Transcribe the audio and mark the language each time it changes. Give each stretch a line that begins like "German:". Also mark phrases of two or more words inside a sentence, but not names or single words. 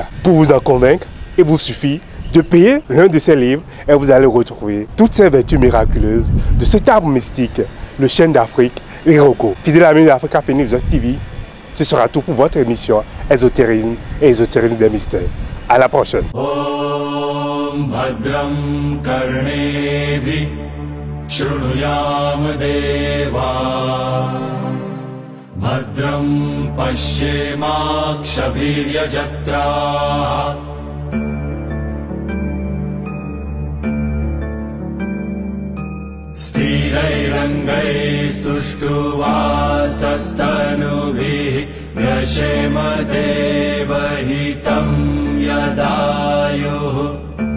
French: Pour vous en convaincre, il vous suffit de payer l'un de ces livres et vous allez retrouver toutes ces vertus miraculeuses de cet arbre mystique, le chêne d'Afrique, l'iroko. Fidèle ami d'Africa Phoenix TV, ce sera tout pour votre émission Ésotérisme et Ésotérisme des mystères. À la prochaine.
Sanskrit: ॐ भद्रं कर्णेभिः शृणुयाम देवा भद्रं पश्येमाक्षभिर्य जत्राः स्थिरैरङ्गैस्तुष्टुवासस्तनुभिः व्यशेम देवहितं यदायुः